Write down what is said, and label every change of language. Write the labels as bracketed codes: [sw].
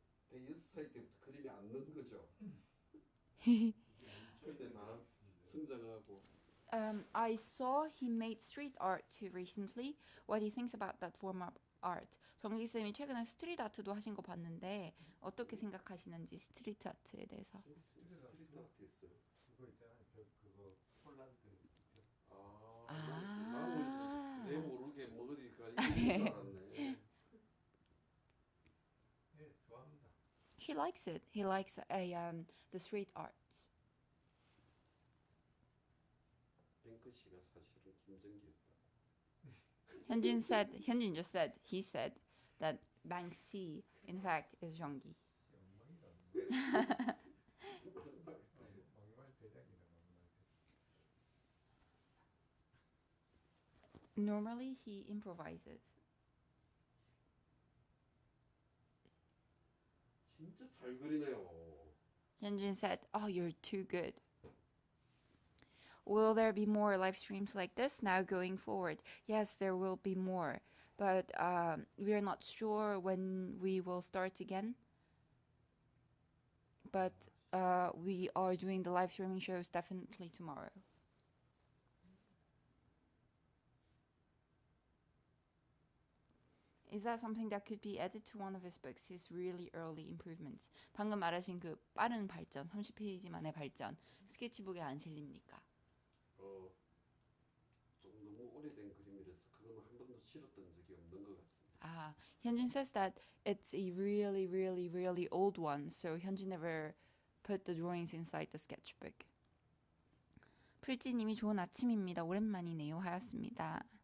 [ko] 대여섯 살 때부터 그림이 안 넣은 거죠. 그때 다 성장하고. [en] I saw he made street art too recently. What he thinks about that form art. [ko] 정기 쌤이 최근에 스트리트 아트도 하신 거 봤는데 어떻게 생각하시는지 스트리트 아트에 대해서. 저기 스트리트 아트 했어요. 그거 있잖아요. 그거 폴란드. 나는 내 모르게 뭐 어디가 있는 줄 알았네. 네, 좋아합니다. [en] He likes it. He likes the street arts. [ko] 뱅크 씨가 사실은 김정기였다. [en] Hyunjin just said, he said that Banksy in fact is 정기. [ko] 엉망이다. 막말 대장이다. 막말 대장. [en] Normally he improvises. [ko] 진짜 잘 그리네요. [en] Hyunjin said, "Oh, you're too good." Will there be more live streams like this now going forward? Yes, there will be more, but we are not sure when we will start again. But we are doing the live streaming shows definitely tomorrow. Is that something that could be added to one of his books? His really early improvements. [ko] 방금 말하신 그 빠른 발전, 30페이지 만의 발전, 스케치북에 안 실립니까? 좀 너무 오래된 그림이라서 그건 한 번도 실었던 적이 없는 것 같습니다. [en] Hyunjin says that it's a really, really, really old one, so Hyunjin never put the drawings inside the sketchbook. [ko] 풀지님이 좋은 아침입니다. 오랜만이네요. 하였습니다.